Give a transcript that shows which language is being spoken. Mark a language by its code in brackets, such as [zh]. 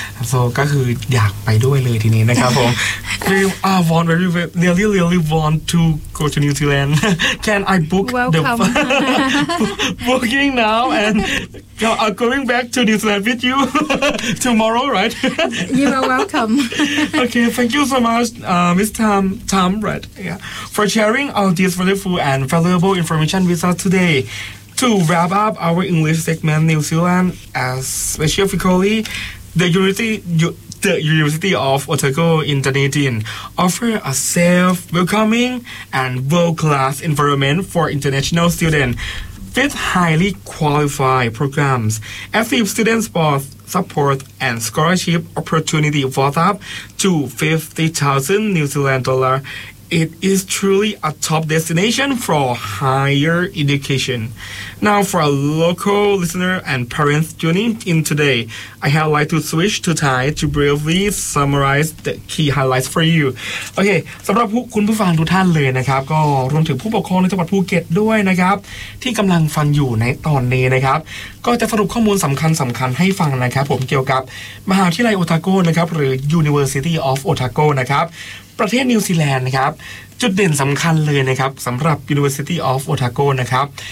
[en] So, [th] ก็คืออยากไปด้วยเลยทีนี้นะครับผม [en] I want very, very, nearly, really want to go to New Zealand. Can I book Welcome. The booking now and going back to New Zealand with you tomorrow, right? You are welcome. Okay, thank you so much, Ms. Tam, right? Yeah, for sharing all this wonderful and valuable information with us today. To wrap up our English segment, New Zealand, specifically the University of Otago in Dunedin, offer a safe, welcoming, and world-class environment for international students with highly qualified programs. FAU students' both support and scholarship opportunity worth up to $50,000 New Zealand dollar. It is truly a top destination for higher education. Now, for a local listener and parents tuning in today, I have like to switch to Thai to briefly summarize the key highlights for you. [th] Okay, สำหรับคุณผู้ฟังทุกท่านเลยนะครับก็รวมถึงผู้ปกครองในจังหวัดภูเก็ตด้วยนะครับที่กำลังฟังอยู่ในตอนนี้นะครับก็จะสรุปข้อมูลสำคัญให้ฟังนะครับผมเกี่ยวกับมหาวิทยาลัยโอทาโก้นะครับหรือ University of Otago นะครับประเทศนิวซีแลนด์นะครับจุดเด่นสำคัญเลยนะครับสำหรับ University of Otago นะครับ